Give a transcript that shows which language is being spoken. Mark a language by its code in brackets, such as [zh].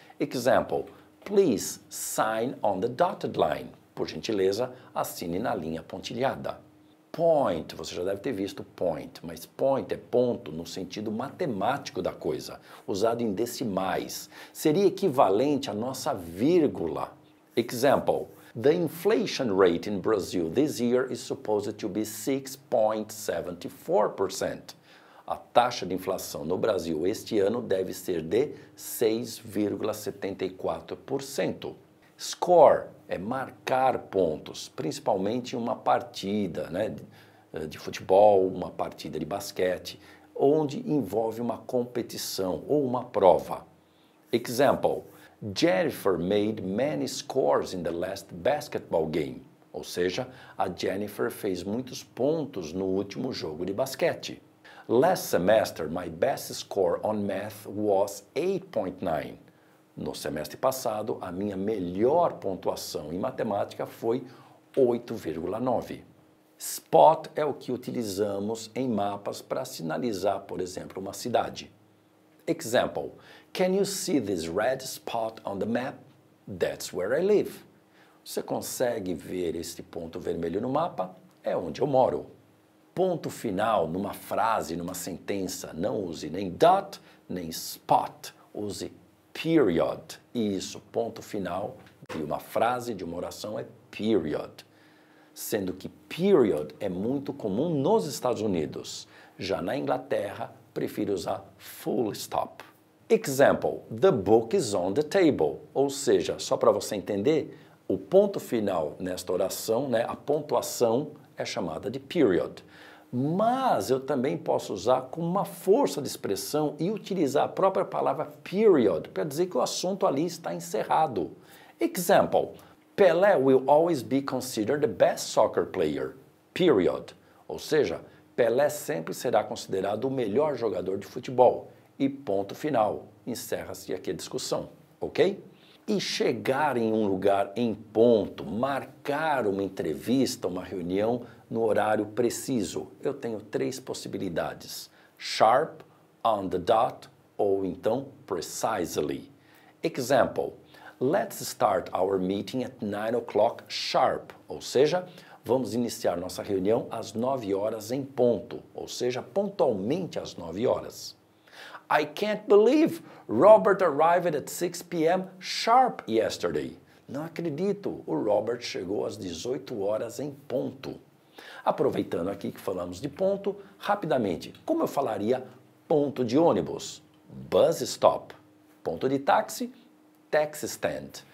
[en] Example, please sign on the dotted line. [pt] Por gentileza, assine na linha pontilhada. Point, você já deve ter visto point, mas point é ponto no sentido matemático da coisa, usado em decimais. Seria equivalente à nossa vírgula. [en] Example, the inflation rate in Brazil this year is supposed to be 6.74%. [pt] A taxa de inflação no Brasil este ano deve ser de 6,74%. Score é marcar pontos, principalmente em uma partida, né, de futebol, uma partida de basquete, onde envolve uma competição ou uma prova. [en] Example, Jennifer made many scores in the last basketball game. [pt] Ou seja, a Jennifer fez muitos pontos no último jogo de basquete. [en] Last semester, my best score on math was 8.9. [pt] No semestre passado, a minha melhor pontuação em matemática foi 8,9. Spot é o que utilizamos em mapas para sinalizar, por exemplo, uma cidade. [en] Example, can you see this red spot on the map? That's where I live. [pt] Você consegue ver este ponto vermelho no mapa? É onde eu moro. Ponto final numa frase, numa sentença, não use nem dot, nem spot, use period. Isso, ponto final de uma frase, de uma oração é period. Sendo que period é muito comum nos Estados Unidos. Já na Inglaterra, prefiro usar full stop. [en] Example, the book is on the table. [pt] Ou seja, só para você entender, o ponto final nesta oração, né, a pontuação é chamada de period. Mas eu também posso usar com uma força de expressão e utilizar a própria palavra period para dizer que o assunto ali está encerrado. [en] Example, Pelé will always be considered the best soccer player, period. [pt] Ou seja, Pelé sempre será considerado o melhor jogador de futebol. E ponto final, encerra-se aqui a discussão, ok? E chegar em um lugar em ponto, marcar uma entrevista, uma reunião no horário preciso. Eu tenho 3 possibilidades: sharp, on the dot ou então precisely. [en] Example, let's start our meeting at 9 o'clock sharp. [pt] Ou seja, vamos iniciar nossa reunião às 9 horas em ponto, ou seja, pontualmente às 9 horas. [en] I can't believe Robert arrived at 6 p.m. sharp yesterday. [pt] Não acredito, o Robert chegou às 18 horas em ponto. Aproveitando aqui que falamos de ponto, rapidamente, como eu falaria ponto de ônibus? Bus stop. Ponto de táxi? Taxi stand.